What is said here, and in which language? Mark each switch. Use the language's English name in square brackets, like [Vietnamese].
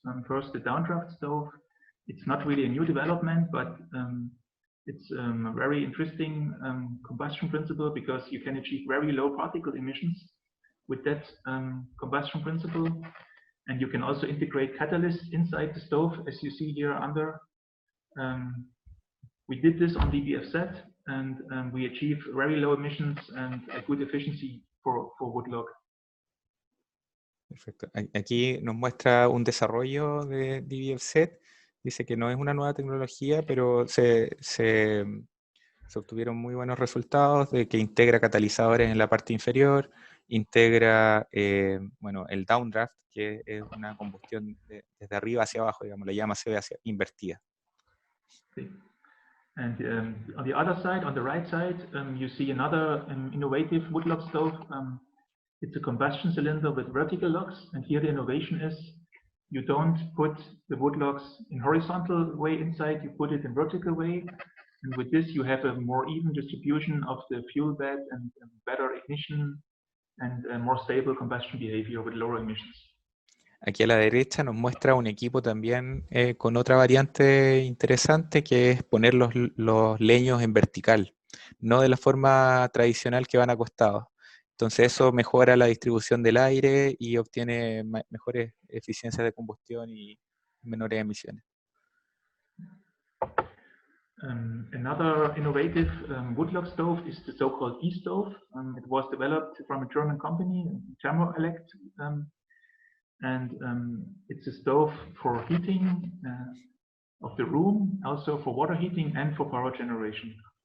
[English] First, the downdraft stove. It's not really a new development, but it's a very interesting combustion principle because you can achieve very low particle emissions with that combustion principle. And you can also integrate catalysts inside the stove, as you see here under. We did this on DBFZ, and we achieve very low emissions and a good efficiency for woodlock. [Spanish] Perfecto. Aquí nos muestra un desarrollo de DBFZ. Dice que no es una nueva tecnología, pero se obtuvieron muy buenos resultados, de que integra catalizadores en la parte inferior, integra bueno, el downdraft, que es una combustión desde arriba hacia abajo, digamos, la llama se ve hacia invertida. [English] Okay. And on the other side, on the right side, you see another innovative woodlock stove. It's a combustion cylinder with vertical locks, and here the innovation is you don't put the woodlocks in horizontal way inside, you put it in vertical way, and with this you have a more even distribution of the fuel bed and better ignition and more stable combustion behavior with lower emissions. [Spanish] Aquí a la derecha nos muestra un equipo también con otra variante interesante, que es poner los leños en vertical, no de la forma tradicional que van acostados. Entonces eso mejora la distribución del aire y obtiene mejores eficiencias de combustión y menores emisiones. [English] Another innovative woodlock stove is the so-called E-stove. It was developed from a German company, Thermoelect, and it's a stove for heating of the room, also for water heating and for power generation.